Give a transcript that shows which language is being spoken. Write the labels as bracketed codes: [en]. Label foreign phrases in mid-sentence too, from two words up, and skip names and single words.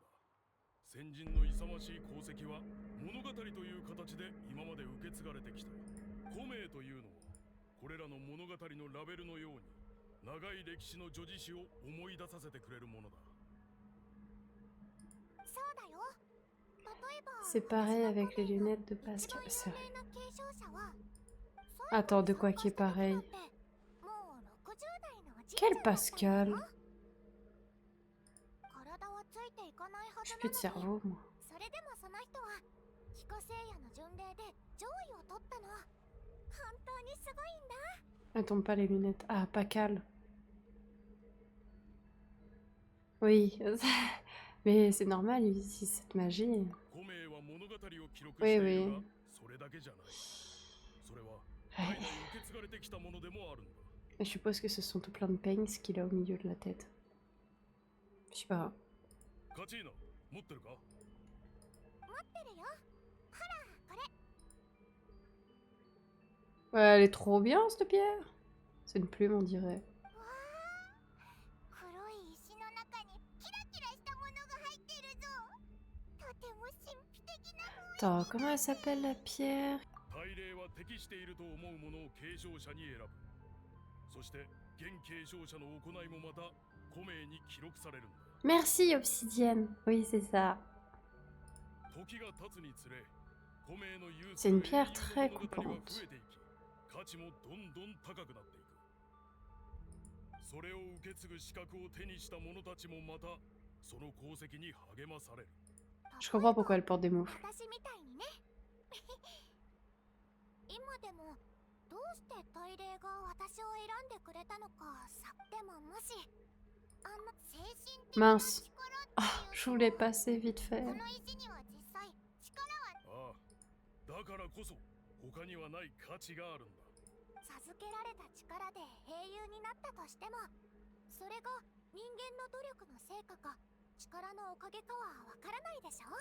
[ja] 先人の勇ましい功績は物語という形で今まで受け継がれてきた。コメというのはこれらの物語のラベルのように長い歴史の叙事詩を思い出させてくれるものだ。そうだよ。例えば、 [fr] C'est pareil avec les lunettes de Pascal. [ja] 一 [fr] C'est [ja] 番 [fr] vrai. [ja] 有名な継承者は [fr] Attends, de quoi qui est pareil? [ja] もう60代のおじいちゃ [fr] Quel [ja] んだったんだ [fr] Pascal? [ja] よ。体はついていかないはず [fr] J'ai plus de [ja] なのに、 [fr] cerveau, moi. [ja] それでもその人は彦星夜の巡礼で上位を取ったの。本当にすごいんだ。 [fr] Elle tombe pas les lunettes. Ah, Pakal. Oui. Mais c'est normal, il utilise cette magie. [ja] コメは物語を記録して [fr] Oui, [ja] いるが、 [fr] oui. [ja] それだけじゃない。それは [fr] Ouais. [ja] 代々受け継がれてきたものでもあるんだ。 [fr] Je suppose que ce sont tout plein de peignes qu'il a au milieu de la tête. Je sais pas. [ja] カチーナ、持ってるか？持ってるよ。ほら、これ。 [fr] Ouais, elle est trop bien, cette pierre. C'est une plume, on dirait. [ja] わあ、黒い石の中にキラキラしたものが入ってるぞ。とても神秘的な風。 [fr] Attends, comment elle s'appelle la pierre? [ja] 大霊は適していると思うものを継承者に選ぶ。そして現継承者の行いもまた古名に記録されるんだ。 [fr] Merci, Obsidienne. Oui, c'est ça. [ja] 時が経つにつれ、古名のユース [fr] C'est une [ja] の [fr] pierre [ja] 英雄 [fr] très [ja] の物語は [fr] coupante. [ja] 増えていき、価値もどんどん高くなっていく。それを受け継ぐ資格を手にした者たちもまたその功績に励まされる。 [fr] Je comprends pourquoi elle porte des moufles. [ja] 私みたいにね。今でもどうして大霊が私を選んでくれたのかさ。でももしあの精神的な [fr] Mince. [ja] 力って [fr] Ah, [ja] いう [fr] je voulais passer vite [ja] こ [fr] fait. [ja] の石には実際力はああ、だからこそ他にはない価値があるんだ。授けられた力で英雄になったとしても、それが人間の努力の成果か力のおかげかはわからないでしょ。